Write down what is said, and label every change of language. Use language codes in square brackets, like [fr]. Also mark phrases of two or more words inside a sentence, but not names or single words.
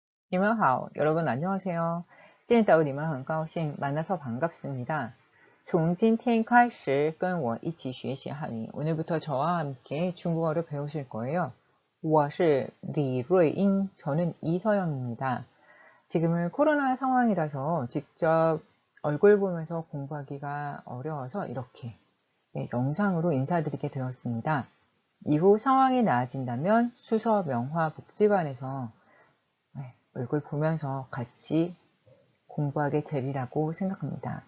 [zh] 你们好, [ko] 여러분 안녕하세요. [zh] 见到你们很高兴, [ko] 만나서 반갑습니다. [zh] 从今天开始跟我一起学习汉语. [ko] 오늘부터 저와 함께 중국어를 배우실 거예요. [zh] 我是李瑞英, [ko] 저는 이서영입니다. 지금은 코로나 상황이라서 직접 얼굴 보면서 공부하기가 어려워서 이렇게 영상으로 인사드리게 되었습니다. 이후 상황이 나아진다면 수서 명화 복지관에서 얼굴 보면서 같이 공부하게 되리라고 생각합니다.